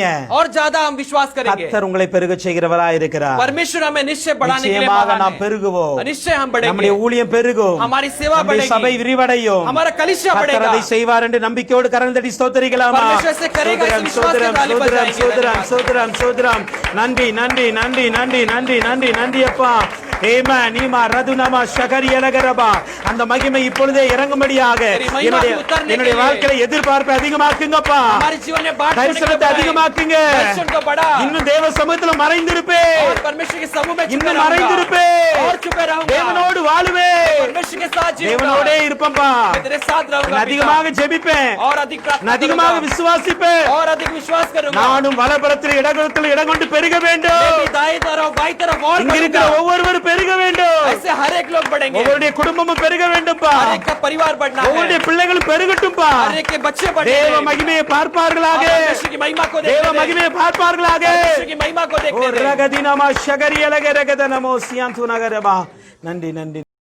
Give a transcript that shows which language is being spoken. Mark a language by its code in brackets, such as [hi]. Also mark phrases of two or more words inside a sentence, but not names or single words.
[hi] और ज्यादा हम विश्वास करेंगे। [ta] கர்த்தர் உங்களை பெருக செய்கிறவராய் இருக்கிறார். [hi] परमेश्वर हमें निश्चय बढ़ाने के लिए [ta] நிச்சயமாக [hi] महान [ta] நாம் [hi] है। [ta] பெருகுவோம். [hi] निश्चय हम बढ़ेंगे। [ta] நம்முடைய ஊழியம் பெருகும். [hi] हमारी सेवा [ta] நம்முடைய [hi] बढ़ेगी। [ta] சபை விரிவடையும். [hi] हमारा कलीसिया [ta] கர்த்தர் [hi] बढ़ेगा। [ta] அதை செய்வார் என்று நம்பிக்கையோடு கரந்தடி ஸ்தோத்திரிக்கலாமா? [hi] परमेश्वर ऐसे करेगा, इस विश्वास के ताली बजाएंगे। [ta] ஸ்தோத்திரம். நன்றி நன்றி நன்றி நன்றி நன்றி நன்றி நன்றி அப்பா. ஏமேன் நீமா ரதுனமா ஷகரியலகரபா. அந்த மகிமை இப்பொழுதே இறங்கும்படியாக என்னுடைய வாழ்க்கையில எதிர்பார்ப்பை அதிகமாக்குங்கப்பா. [hi] हमारे जीवन में बात [ta] தரிசனத்தை அதிகமாக்குங்க. [hi] दर्शन को बढ़ा। [ta] இன்னும் தேவ சமூகத்துல மறைந்திருப்பே. [hi] और परमेश्वर के समूह में छुपे [ta] இன்னும் [hi] रहूंगा। [ta] மறைந்திருப்பே. [hi] और छुपे रहूंगा। [ta] தேவனோடு வாழுவே. [hi] परमेश्वर के साथ जीऊंगा। [ta] தேவனோடே இருப்பேன்பா. [hi] मैं तेरे साथ रहूंगा [ta] நான் அதிகமாக ஜெபிப்பேன். [hi] और अधिक प्रार्थना [ta] நான் அதிகமாக [hi] करूंगा। [ta] விசுவாசிப்பேன். [hi] और अधिक विश्वास करूंगा। [ta] நானும் வலப்புறத்தில் இடகுலத்தில் இடம் கொண்டு பெருக [hi] मैं [ta] வேண்டும். [hi] भी दाएं तरफ बाईं तरफ और [ta] இங்க இருக்கிற [hi] बढ़ूंगा। [ta] ஒவ்வொருவரும் பெருக வேண்டும். [hi] ऐसे हर एक लोग बढ़ेंगे। [ta] ஒவ்வொருடைய குடும்பமும் பெருக வேண்டும்பா. [hi] हर एक का परिवार बढ़ना है। [ta] ஒவ்வொருடைய பிள்ளைகளும் பெருகட்டும்பா. [hi] हर एक के बच्चे बढ़ेंगे। [ta] தேவ மகிமையை பார்ப்பார்களாக. [hi] परमेश्वर की महिमा को [ta] தேவ [hi] देखने दे। [ta] மகிமையை பார்ப்பார்களாக. [hi] परमेश्वर की महिमा को ஓ देखने दे। ரகதினமா ஷகரியலகரகதனமோ சியாந்து நகரபா. [ta] நன்றி நன்றி.